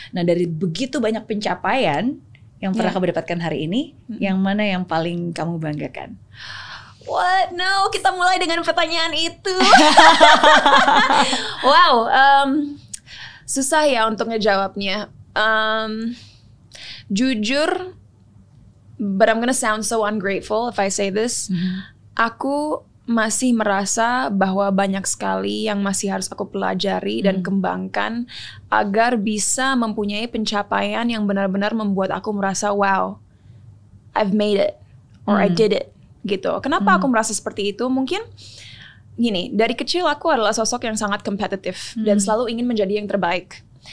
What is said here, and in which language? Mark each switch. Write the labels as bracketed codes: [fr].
[id] Nah, dari begitu banyak pencapaian yang pernah kamu dapatkan hari ini, yang mana yang paling kamu banggakan? [en] What? [id] No, kita mulai dengan pertanyaan itu. Wow, susah ya untuk ngejawabnya. [en] Jujur, but I'm gonna sound so ungrateful if I say this. [id] Aku masih merasa bahwa banyak sekali yang masih harus aku pelajari dan kembangkan agar bisa mempunyai pencapaian yang benar-benar membuat aku merasa wow, [en] I've made it or I did it [id] gitu. Kenapa aku merasa seperti itu? Mungkin gini, dari kecil aku adalah sosok yang sangat kompetitif dan selalu ingin menjadi yang terbaik.